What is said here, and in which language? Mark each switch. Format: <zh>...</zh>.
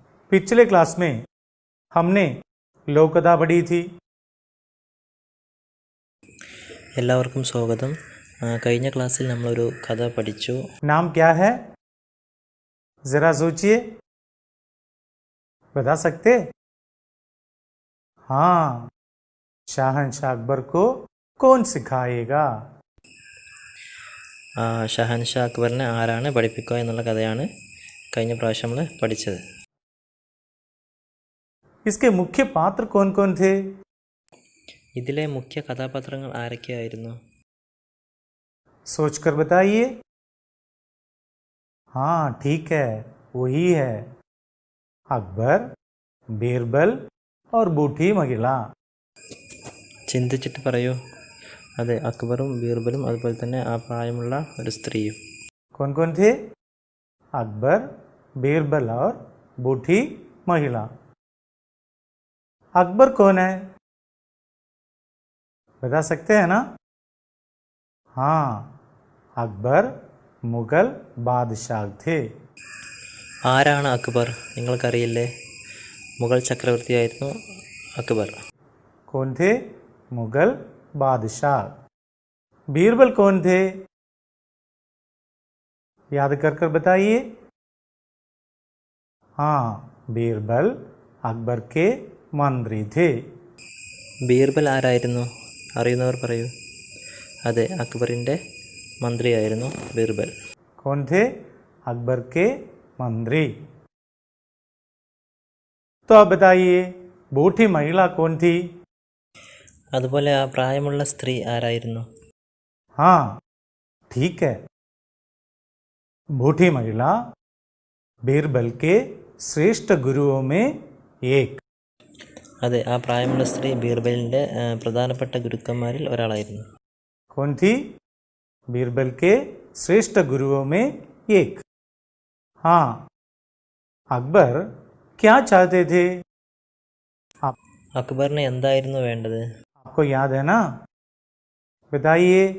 <hi>पिछले क्लास में हमने</hi> <ml>ലോകകഥ പഠി</ml> <hi>थी।</hi> <ml>എല്ലാവർക്കും സ്വാഗതം. കഴിഞ്ഞ ക്ലാസ്സിൽ നമ്മളൊരു കഥ പഠിച്ചു.</ml> <hi>नाम क्या है? जरा सोचिए, बता सकते? हाँ, शाहनशाह अकबर को कौन सिखाएगा?</hi> <ml>ഷഹൻഷാ അക്ബറിനെ ആരാണ് പഠിപ്പിക്കുക എന്നുള്ള കഥയാണ് കഴിഞ്ഞ പ്രാവശ്യം നമ്മൾ പഠിച്ചത്.</ml> <hi>इसके मुख्य पात्र कौन कौन थे?</hi> <ml>ഇതിലെ മുഖ്യ കഥാപാത്രങ്ങൾ ആരൊക്കെയായിരുന്നു?</ml> <hi>सोचकर बताइए। हाँ ठीक है, वही है अकबर, बीरबल और बूढ़ी महिला।</hi> <ml>ചിന്തിച്ചിട്ട് പറയൂ. അതെ, അക്ബറും ബീർബലും അതുപോലെ തന്നെ ആ പ്രായമുള്ള ഒരു സ്ത്രീയും.</ml> <hi>कौन कौन थे? अकबर, बीरबल और बूढ़ी महिला। अकबर कौन है? बता सकते हैं ना? हाँ, अकबर मुगल बादशाह थे।</hi> <ml>ആരാണ് അക്ബർ? നിങ്ങൾക്കറിയില്ലേ? മുഗൾ ചക്രവർത്തിയായിരുന്നു അക്ബർ.</ml> <hi>कौन थे? मुगल बादशाह। बीरबल कौन थे? याद कर कर बताइए। हाँ, बीरबल अकबर के मंत्री थे।</hi> <ml>ബീർബൽ ആരായിരുന്നു? അറിയുന്നവർ പറയൂ. അതെ, അക്ബറിൻ്റെ മന്ത്രിയായിരുന്നു ബീർബൽ.</ml> <hi>कौन थे? अकबर के मंत्री। तो अब बताइए, बूढ़ी महिला कौन थी?</hi> <ml>അതുപോലെ ആ പ്രായമുള്ള സ്ത്രീ ആരായിരുന്നു?</ml> <hi>हाँ ठीक है, बूढ़ी महिला बीरबल के श्रेष्ठ गुरुओं में एक।</hi> <ml>അതെ, ആ പ്രായമുള്ള സ്ത്രീ ബീർബലിൻ്റെ പ്രധാനപ്പെട്ട ഗുരുക്കന്മാരിൽ ഒരാളായിരുന്നു.</ml> <hi>कौन थी? बीरबल के श्रेष्ठ गुरुओं में एक। हाँ, अकबर क्या चाहते थे?</hi> <ml>അക്ബറിന് എന്തായിരുന്നു വേണ്ടത്?</ml> <hi>आपको याद है ना? बताइए।</hi>